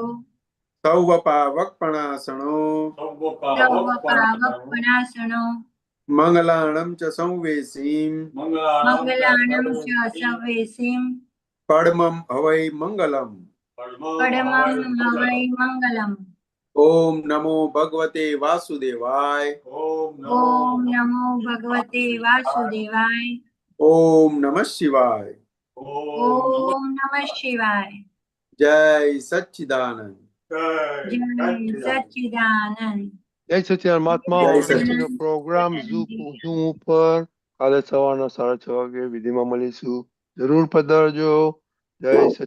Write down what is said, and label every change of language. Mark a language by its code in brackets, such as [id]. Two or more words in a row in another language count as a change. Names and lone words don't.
[pra] સૌવ પાવકપણાસણો, સૌ પાવકપણાસણો, મંગલાણમ ચ સંવેસીમ, મંગલાણમ ચ સંવેસીમ, પડમમ હવૈ મંગલમ, પડમમ હવૈ મંગલમ, [sa] ओम नमो भगवते वासुदेवाय। ओम नमो भगवते वासुदेवाय। ओम नमः शिवाय। ओम नमः शिवाय। जय सच्चिदानंद। जय सच्चिदानंद। [gu] જય સચિદાનંદ મહાત્મા જય હવે સચિદાનંદ. પછીનો પ્રોગ્રામ ઝૂમ ઉપર કાલે સવારના 6:30 વાગે વિધિમાં મળીશું. જરૂર પધારજો. જય સચિદાનંદ.